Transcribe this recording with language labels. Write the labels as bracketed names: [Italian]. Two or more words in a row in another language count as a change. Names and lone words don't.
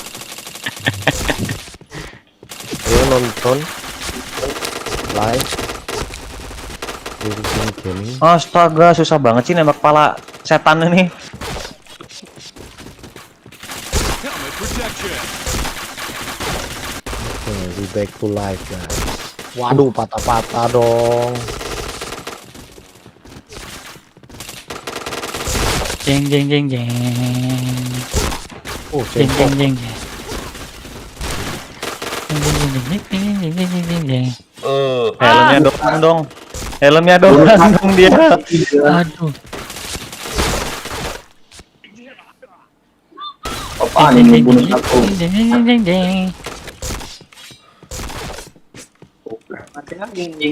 [Indonesian] Ayo nonton live Citizen Gaming. astaga, susah banget sih nembak kepala setan ini. Oke, [English] we back to live guys. [Indonesian] Waduh, patah-patah dong. Jeng jeng jeng jeng. Oh, Jeng sempok. jeng jeng jeng. Jeng jeng jeng jeng jeng jeng jeng jeng jeng jeng. Helmnya doang dong. Helmnya doang dong dia. Aduh. Apaan ini bunuh aku? Jeng jeng jeng jeng jeng. Mati lagi anjing.